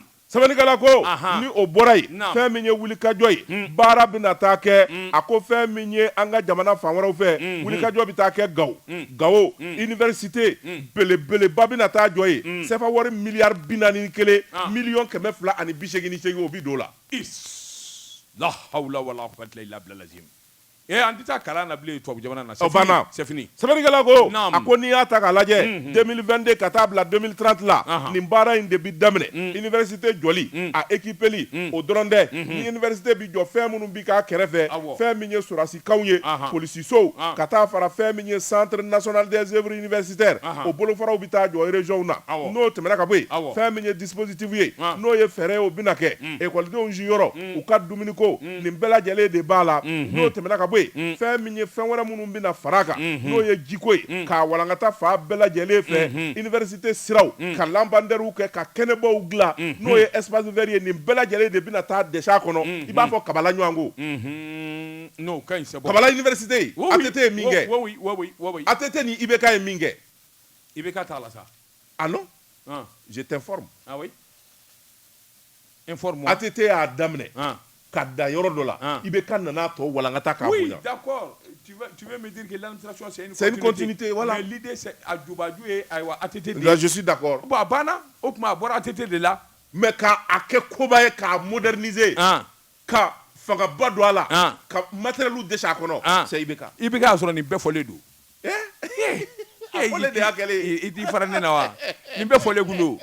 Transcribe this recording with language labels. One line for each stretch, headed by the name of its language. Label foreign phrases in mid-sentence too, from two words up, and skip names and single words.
Bambara: sɛbɛnnikɛla ko ni o bɔra yen fɛn min ye wulikajɔ ye baara bɛna taa kɛ a ko fɛn min ye an ka jamana fan wɛrɛw fɛ wulikajɔ bɛ taa kɛ Gawo université belebeleba bɛna taa jɔ yen CFA wari miliyari 41 miliyɔn 288 o bi don o la
Arabic: لا حول ولا قوة إلا بالله
Bambara: lazim an tɛ taa kalan na bilen tubabu jamana na
French: c'est fini
Bambara: sɛbɛnnikɛla ko a ko n'i y'a ta k'a lajɛ 2022 ka taa bila 2030 la nin baara in de bi daminɛ université jɔli a équipeli o dɔrɔn tɛ ni université bi jɔ fɛn minnu bi k'a kɛrɛfɛ fɛn min ye sɔrasikanw ye polisisow ka taa fara fɛn min ye
French: centre national des œuvres universitaires
Bambara: o bolofaraw bi taa jɔ région na n'o tɛmɛna ka bɔ yen fɛn min ye dispositif ye n'o ye fɛɛrɛ ye o bɛna kɛ ekɔlidenw jiyɔrɔ u ka dumuniko nin bɛɛ lajɛlen de b'a la n'o tɛmɛna ka bɔ fɛn min ye fɛn wɛrɛ minnu bɛna fara kan n'o ye jiko ye k'a walankata fa bɛɛ lajɛlen fɛ université siraw ka lampadaires kɛ ka kɛnɛbaw dilan n'o ye
French: espace vert
Bambara: ye nin bɛɛ lajɛlen de bɛna taa dɛsɛ a kɔnɔ i b'a fɔ Kabala ɲɔgɔn ko n'o ka ɲi
French: c'est bon
Bambara: Kabala université ATT ye min kɛ ATT ni IBK ye min kɛ IBK t'a la sa
French: ah non je t'informe oui informe-moi
Bambara: ATT y'a daminɛ ka dan yɔrɔ dɔ la IBK nana tɔ walankata k'a bonya
French: oui d'accord tu veux me dire que l'administration c'est une continuité voilà mais l'idée c'est
Bambara: a jubaju ye aywa ATT de
French: là je suis d'accord
Bambara: bon a banna o tuma a bɔra ATT de la mais k'a kɛ koba ye k'a moderniser ka fangaba don a la ka matériel dɛsɛ a kɔnɔ c'est IBK sɔrɔ nin bɛɛ fɔlen don a fɔlen de y'a kɛlen i t'i fara ne na wa nin bɛɛ fɔlen kun don